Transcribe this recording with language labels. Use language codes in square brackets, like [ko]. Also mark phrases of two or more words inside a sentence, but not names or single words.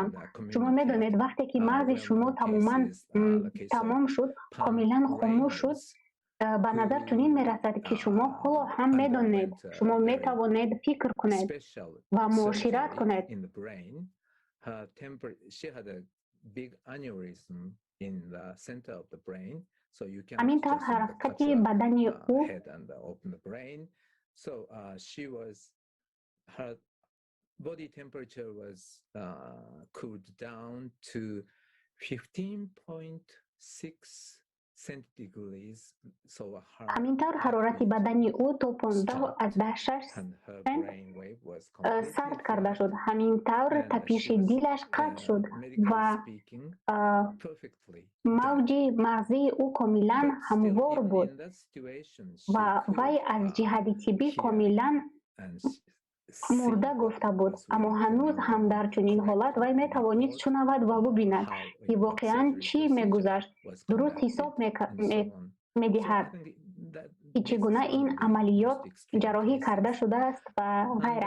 [tg] шумо медонед вақте ки мағзи шумо тамом шуд, комилан хомӯш шуд, ба назар чунин мерасад ки шумо ҳоло ҳам медонед, шумо метавонед фикр кунед ва муошират кунед. ҳамин тавр ҳаракати бадани ӯ [en] body temperature was cooled down to 15.6 centigrades. [tg] ҳамин тавр ҳарорати бадани ӯ то 15.6 сард карда шуд. ҳамин тавр тапиши дилаш қатъ шуд ва мавҷи мағзии ӯ комилан ҳамвор буд ва вай аз ҷиҳати тиббӣ комилан мурда гуфта буд, аммо ҳанӯз ҳам дар чунин ҳолат вай метавонист шунавад ва бубинад ки воқеан чӣ мегузашт, дуруст ҳисоб медиҳад ки чӣ гуна ин амалиёт ҷарроҳӣ карда шудааст ва ғайра.